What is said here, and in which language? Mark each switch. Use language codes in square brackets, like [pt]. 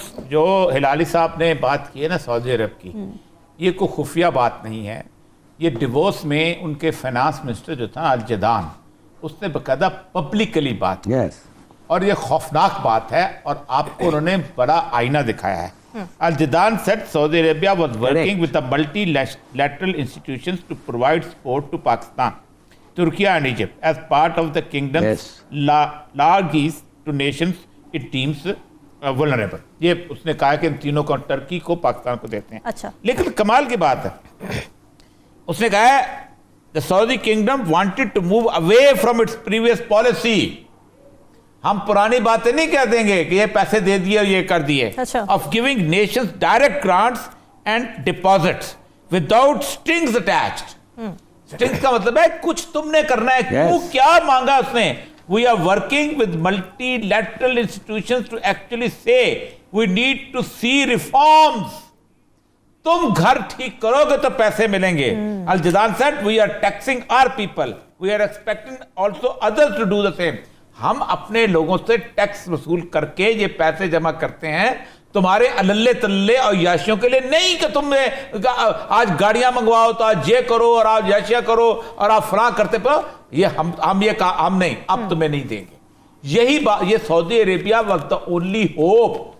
[ur] جو ہلالی صاحب نے بات کی ہے نا سعودی عرب کی, یہ کوئی خفیہ بات نہیں ہے. یہ ڈیوورس میں ان کے فائنانس منسٹر جو تھا الجدان, اس نے باقاعدہ پبلکلی بات کی, اور یہ خوفناک بات ہے, اور آپ کو انہوں نے بڑا آئینہ دکھایا ہے. [en] Al-Jadaan said Saudi Arabia was working with the multilateral institutions to provide support to Pakistan, Turkey and Egypt as part of the kingdom's largesse to nations it deems vulnerable. [ur] یہ اس نے کہا کہ ان تینوں کو ترکی کو پاکستان کو دیتے ہیں. اچھا, لیکن کمال کی بات ہے, اس نے کہا ہے [en] the Saudi kingdom wanted to move away from its previous policy. [ur] ہم پرانی باتیں نہیں کہہ دیں گے کہ یہ پیسے دے دیے اور یہ کر دیے, [en] of giving nations direct grants and deposits without strings attached. [ur] strings کا مطلب ہے کچھ تم نے کرنا ہے. کیوں, کیا مانگا اس نے؟ [en] we are working with multilateral institutions to actually say we need to see reforms. [ur] تم گھر ٹھیک کرو گے تو پیسے ملیں گے. [en] Al Jadaan said we are taxing our people, we are expecting also others to do the same. [ur] ہم اپنے لوگوں سے ٹیکس وصول کر کے یہ پیسے جمع کرتے ہیں تمہارے اللے تلے اور یاشیوں کے لیے نہیں کہ تم آج گاڑیاں منگواؤ تو آج یہ کرو اور آج یاشیاں کرو اور آپ فلاں کرتے پڑو. یہ ہم نہیں, اب تمہیں نہیں دیں گے. یہی بات, یہ [en] Saudi Arabia was the only hope.